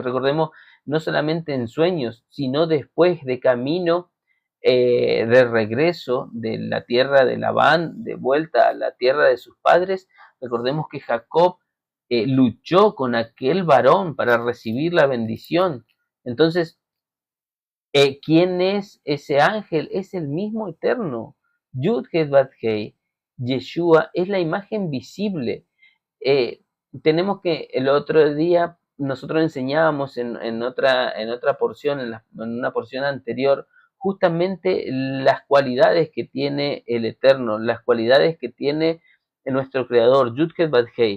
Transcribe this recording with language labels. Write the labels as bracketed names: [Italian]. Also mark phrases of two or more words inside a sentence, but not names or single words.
[Spanish] Recordemos, no solamente en sueños, sino después de camino de regreso de la tierra de Labán, de vuelta a la tierra de sus padres. Recordemos que Jacob luchó con aquel varón para recibir la bendición. Entonces, ¿quién es ese ángel? Es el mismo eterno. Yud-Heh-Vav-Hei, Yeshua, es la imagen visible. Tenemos que el otro día nosotros enseñábamos en otra porción, en una porción anterior, justamente las cualidades que tiene el Eterno, las cualidades que tiene nuestro Creador, Yud-Heh-Vav-Hei.